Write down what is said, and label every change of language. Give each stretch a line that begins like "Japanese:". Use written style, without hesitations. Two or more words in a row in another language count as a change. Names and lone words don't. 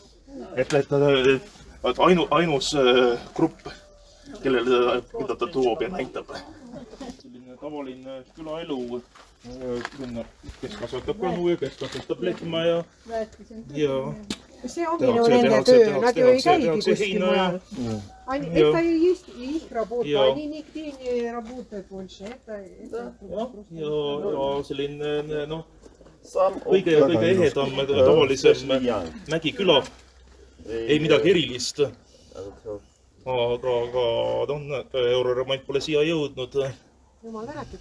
Estonian: Et ainus grupp, keda ta toob ja näitab. Selline tavaline külaelu, kes kasvatab kanu ja kes kasvatab lehma ja see ongi ju nende töö, nad ju ei käigi kuskil mujal.
Russian: Это и есть их работа, они нигде не работают больше.
Estonian: Ja selline, kõige ehedam, tavalisem mägiküla, ei midagi erilist. Aga euroremont pole siia jõudnud. Jumal tänatud.